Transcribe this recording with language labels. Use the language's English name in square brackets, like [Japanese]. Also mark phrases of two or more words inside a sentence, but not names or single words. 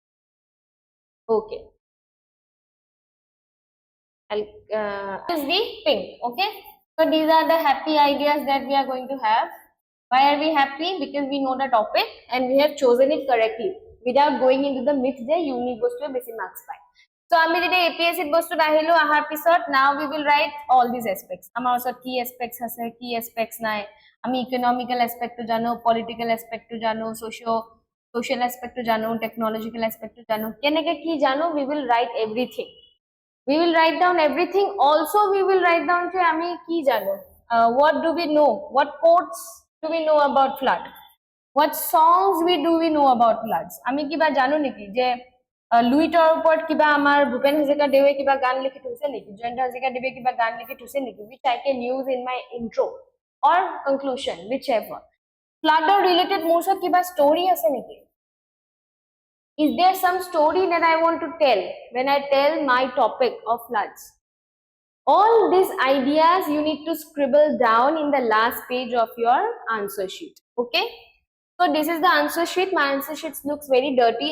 [English] Let us use pink. Okay. Is the pink. Okay, so these are the happy ideas that we are going to have. Why are we happy? Because we know the topic and we have chosen it correctly without going into the myth [Assamese] যে unique বস্তুৱে বেছি marks পায়. [English] So [Assamese] আমি যেতিয়া APSC বস্তুত আহিলো আহাৰ পিছত [English] now we will write all these aspects. [Assamese] আমাৰ ওচৰত কি aspects আছে, কি aspects নাই. আমি [English] economical aspect [Assamese] to জানো, [English] political aspect [Assamese] to জানো, [English] social aspect [Assamese] to জানো, [English] technological aspect [Assamese] to জানো. কেনেকে কি জানো, [English] we will write everything. We will write down everything. Also, we will write down [Assamese] যে আমি কি জানো. [English] What do we know? What quotes do we know about flood? What songs do we know about floods? [Assamese] আমি কিবা জানো নেকি যে লুইটৰ ওপৰত কিবা আমাৰ ভূপেন হাজৰিকা দেৱে কিবা গান লিখি থৈছে নেকি, জয়ন্ত হাজৰিকা দেৱে কিবা গান লিখি থৈছে নেকি, [English] which I can use in my intro or conclusion, whichever. Flood related [Assamese] মোৰ ওচৰত কিবা story আছে নেকি? [English] Is there some story that I want to tell when I tell my topic of floods? All these ideas you need to scribble down in the last page of your answer sheet. Okay? So this is the answer sheet. My answer sheet looks very dirty.